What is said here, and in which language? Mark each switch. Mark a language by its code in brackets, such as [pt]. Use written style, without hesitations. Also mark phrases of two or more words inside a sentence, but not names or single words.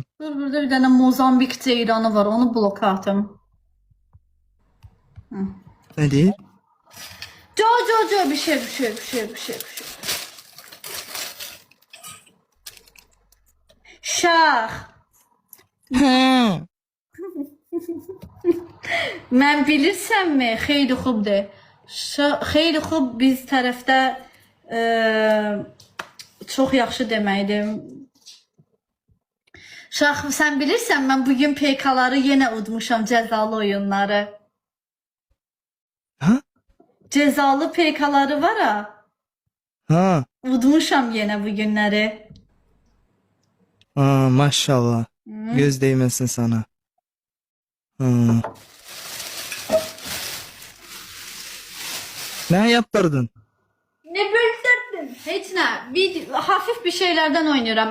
[tr] Dur, burada bir tane Mozambik ceyranı var, onu bloka atım. Ne değil? Bir şey. Şah. Ha. [az] Mən bilirsənmi? [fa] Xeyli xubdur. Xeyli xub [az] biz tərəfdə çox yaxşı deməkdir. Şax, sən bilirsən, mən bugün PK-ları yenə udmuşam, cəzalı oyunları. Ha? Cəzalı PK-ları var ha. Ha. Udmuşam yenə bugünləri. [tr] Aa, maşallah. Göz değmesin sana. Ne yaptırdın? [az] Ne bölsərdin? Heç nə. [tr] Hafif bir şeylerden oynuyorum.